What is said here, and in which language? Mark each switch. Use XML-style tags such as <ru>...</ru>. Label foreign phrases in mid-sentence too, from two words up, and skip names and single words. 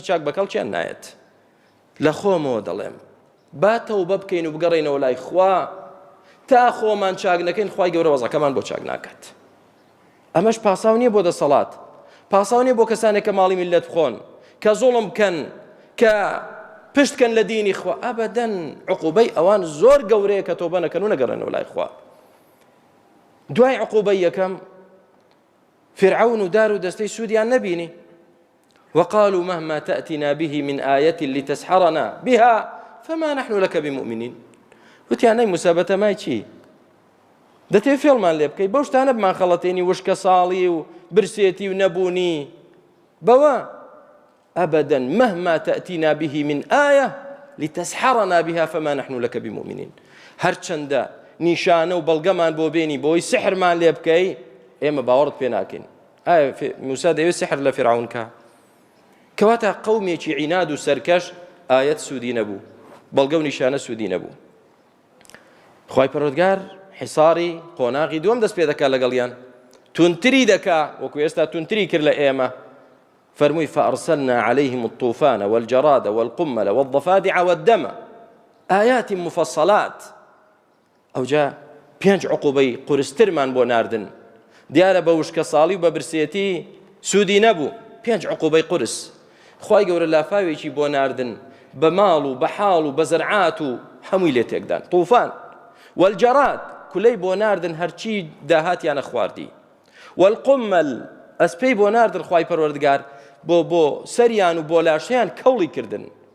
<ckb>چاک بەکەڵکیان نایەت لە خۆمەوە دەڵێم با تەوبە بکەین و بگەڕێنەوە لای خوا تا خۆمان چاک نەکەین خوای گەورە وەزەکەمان بۆ چاک ناکات ئەمەش پاساو نییە بۆ دەسەڵات پاساو نییە بۆ کەسانێک کە ماڵی میلەت بخۆن کە زوڵم بکەن کە پشتکەن لە دینی خوا ئەبەدەن عقوبەی ئەوان زۆر گەورەیە کە تۆبە نەکەن و نەگەڕێنەوە لای خوا دوای عقوبەی یەکەم فرعون و دار و دەستەی سوودیان نەبینی</ckb> <ar>وقالوا مهما تأتنا به من آية لتسحرنا بها فما نحن لك</ar> <ckb>بمؤمنين وتیانەی موسابەتە مای چی دەتێ فێڵمان لێ بکەی بەو شتانە بمان خەڵەتێنی وشکە ساڵی و برسێتی و نەبوونی بەوە</ckb> <ar>أبدا مهما تأتينا به من آية لتسحرنا بها فما نحن لك بمؤمنين</ar> <ckb>هەرچەندە نیشانە و بەڵگەمان بۆ بێنی بۆی سحرمان لێ بکەی ئێمە باوەڕت پێ ناکەین ئایا موسا دەیەوێت سحر لە فیرعون کا کەواتە قەومێکی عیناد و سەرکەش ئایەت سوودی نەبوو بەڵگە و نیشانە سوودی نەبوو خوای پەروەردگار حیساری قۆناغی دووەم دەست پێ دەکات لەگەڵیان تونتری دەکا وەکو ئێستا تونتری کرد لە ئێمە فرمووی</ckb> <ar>فأرسلنا عليهم الطوفان والجراد والقمل والضفادع والدم آيات مفصلات</ar> <ckb>ئەو جا 5 عقوبەی قورسترمان بۆ ناردن دیارە بە وشکە ساڵی و بە برسێتی سوودی نەبوو 5 عقوبەی قورس خوای گەورە لافاوێکی بۆ ناردن بە ماڵ و بە حاڵ و بە زەرعات و هەمووی لێ تێکدان</ckb> <ar>طوفان والجراد</ar> <ckb>کولەی بۆ ناردن هەرچی داهاتیانە خواردی والقمل ئەسپەی بۆ ناردن خوای پەروەردگار بۆ سەریان و بۆ لاشەیان کەوڵی کردن</ckb>